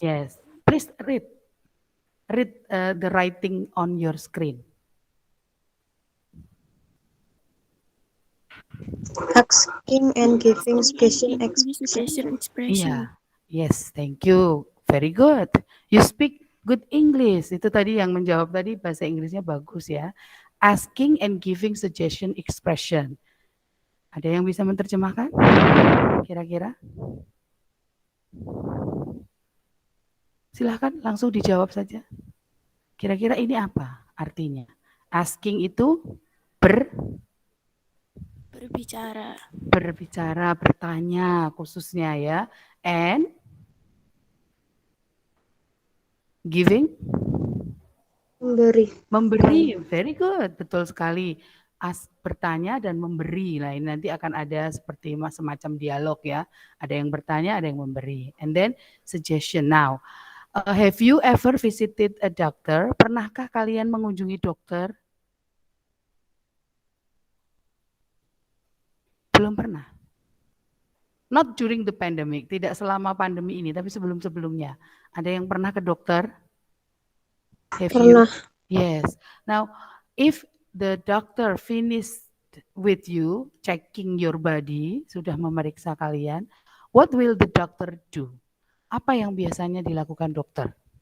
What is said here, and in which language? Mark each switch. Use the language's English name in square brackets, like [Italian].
[English] Yes. Please read. Read the writing on your screen. Asking and giving Asking and suggestion giving expression. suggestion expression. Iya. Yes, thank you. Very good. You speak good English. [Indonesian] Itu tadi yang menjawab tadi bahasa Inggrisnya bagus ya. [English] Asking and giving suggestion expression. [Indonesian] Ada yang bisa menerjemahkan? Kira-kira? Silahkan langsung dijawab saja. Kira-kira ini apa artinya? Asking itu Berbicara. berbicara, bertanya khususnya ya. [English] And giving? [Indonesian] Memberi. [English] Very good. [Indonesian] Betul sekali. Bertanya dan memberi. Nah, ini nanti akan ada seperti semacam dialog ya. Ada yang bertanya, ada yang memberi. [English] And then suggestion. Now, have you ever visited a doctor? [Indonesian] Pernahkah kalian mengunjungi dokter? Belum pernah. [English] Not during the pandemic, [Indonesian] tidak selama pandemi ini, tapi sebelum-sebelumnya. Ada yang pernah ke dokter? [English] Have you? Yes. Now, if the doctor finished with you, checking your body, [Indonesian] sudah memeriksa kalian, [English] what will the doctor do? [Indonesian] Apa yang biasanya dilakukan dokter?